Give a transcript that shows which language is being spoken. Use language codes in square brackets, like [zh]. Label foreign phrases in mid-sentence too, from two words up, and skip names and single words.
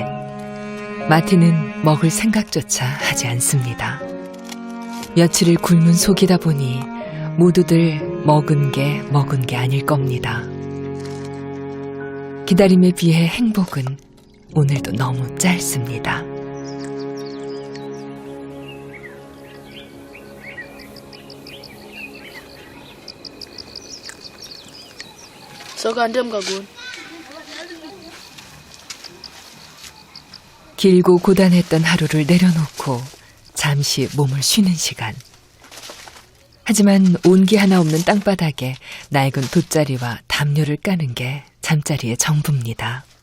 [ko] 마틴은 먹을 생각조차 하지 않습니다. 며칠을 굶은 속이다 보니 모두들 먹은 게 아닐 겁니다. 기다림에 비해 행복은 오늘도 너무 짧습니다. Soka ndem kagun. 길고 고단했던 하루를 내려놓고 잠시 몸을 쉬는 시간. 하지만 온기 하나 없는 땅바닥에 낡은 돗자리와 담요를 까는 게 잠자리의 전부입니다.